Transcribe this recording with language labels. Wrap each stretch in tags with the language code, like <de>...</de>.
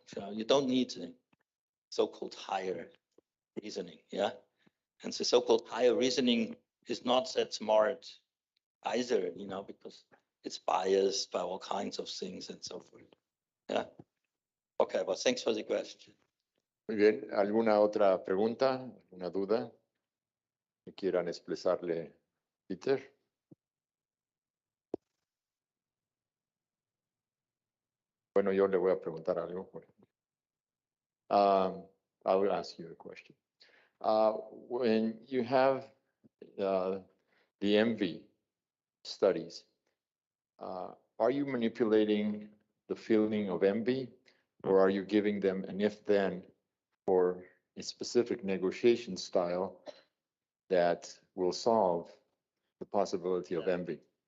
<en>So you don't need the so-called higher reasoning, yeah? And the so-called higher reasoning is not that smart either, you know, because it's biased by all kinds of things and so forth. Yeah. Okay, well, thanks for the question.</en> <es>Muy bien. ¿Alguna otra pregunta? ¿Alguna duda que quieran expresarle, Peter? Bueno, yo le voy a preguntar algo.</es> <en>I will ask you a question. When you have the envy studies, are you manipulating the feeling of envy, or are you giving them an if-then for a specific negotiation style that will solve the possibility of envy?</en>